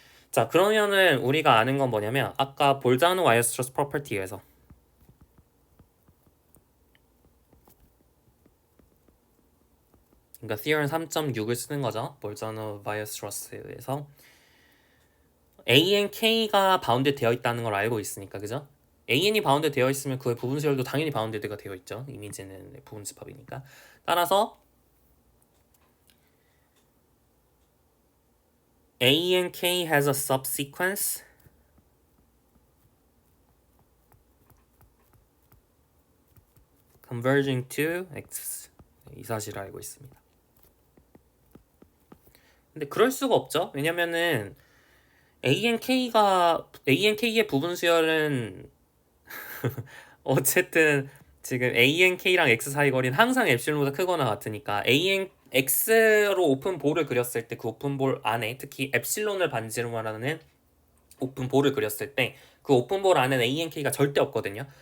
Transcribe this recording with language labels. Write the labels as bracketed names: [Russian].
[Korean] 자, 그러면은 우리가 아는 건 뭐냐면 아까 볼자노 와이어스트러스 프로퍼티에서 그러니까 theorem 3.6을 쓰는 거죠. 볼자노 와이어스트러스에서 ANK가 바운드 되어 있다는 걸 알고 있으니까 그죠? AN이 바운드 되어 있으면 그의 부분수열도 당연히 바운드가 되어 있죠. 이미지는 부분집합이니까. [English] 따라서 ANK has a subsequence converging to X [Korean] 이 사실을 알고 있습니다. 근데 그럴 수가 없죠. 왜냐면은 ANK의 부분수열은 어쨌든 지금 ANK랑 X 사이 거리는 항상 엡실론보다 크거나 같으니까 X로 오픈볼을 그렸을 때 그 오픈볼 안에 특히 엡실론을 반지로 말하는 오픈볼을 그렸을 때 그 오픈볼 안에는 ANK가 절대 없거든요.